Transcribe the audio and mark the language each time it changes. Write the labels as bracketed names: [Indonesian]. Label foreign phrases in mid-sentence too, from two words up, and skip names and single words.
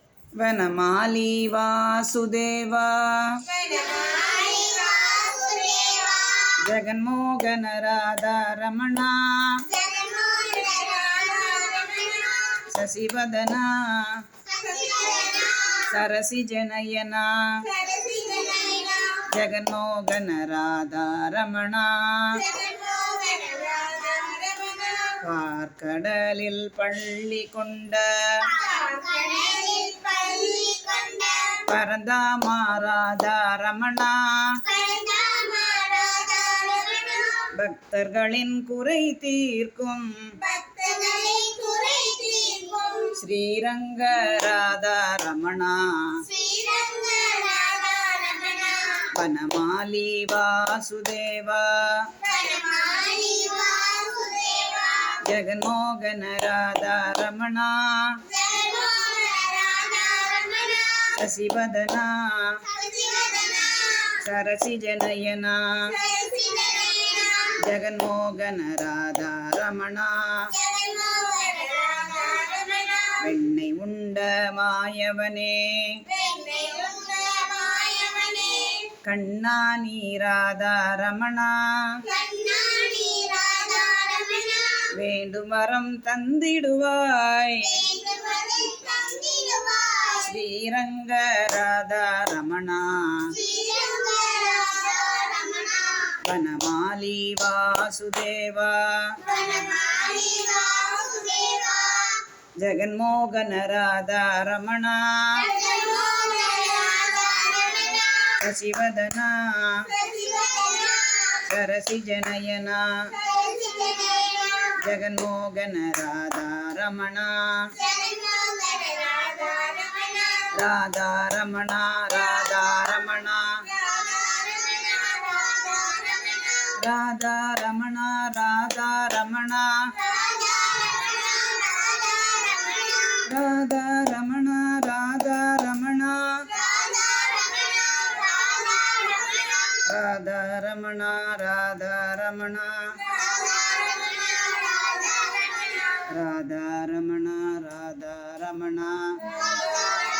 [Sanskrit] वनमाली वासुदेव जगन्मोहन राधा रमणा शशिवदना सरसिजनयना जगन्मोहन राधा रमणा [Tamil] பார்க்கடலில் பள்ளி கொண்ட பரந்தாமா ராதா ரமணா பக்தர்களின் குறை தீர்க்கும் ஸ்ரீரங்க ராதா ரமணா வனமாலி வாசுதேவா [Sanskrit] जगन्मोहन राधा रमणा शशिवदना सरसिजनयना जगन्मोहन राधा रमणा [Tamil] வெண்ணை உண்ட மாயவனே கண்ணா நீ ராதா ரமணா வேண்டும் வரம் தந்திடுவாய் ஸ்ரீரங்க ராதா ரமணா வனமாலி வாசுதேவா ஜகன்மோகன ராதா ரமணா [Sanskrit] சசிவதனா सरसिजनयना जगन्मोहन राधा रमणा राधा रमणा राधा रमणा राधा रमणा राधा रमणा राधा रमणा राधा रमणा राधा रमणा राधा रमणा राधा रमणा राधा रमणा